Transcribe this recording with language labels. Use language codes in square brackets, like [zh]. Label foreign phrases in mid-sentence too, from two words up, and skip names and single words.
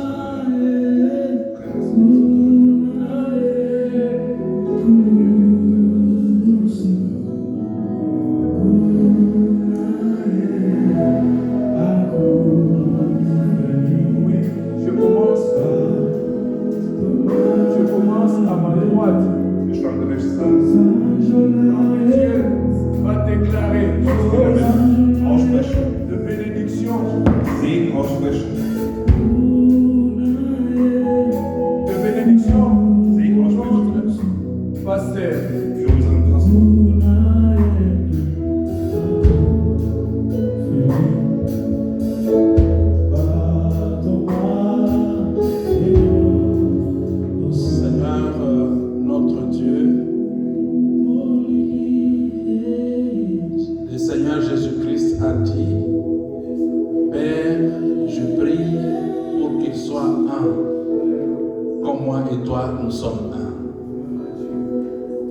[fr] Oui, je commence à ma droite. [de] Wir standen rechts an. [fr] Dieu va déclarer [de] Er wird aussprechen, [fr] de bénédiction, [de] Segen aussprechen, [fr] de bénédiction [de] Segen [fr] pour [de] aussprechen [fr] notre pasteur. [de] für unseren Pastor. [fr] Seigneur, notre Dieu, le Seigneur Jésus-Christ a dit, Père, je prie pour qu'ils soient un, comme moi et toi, nous sommes un.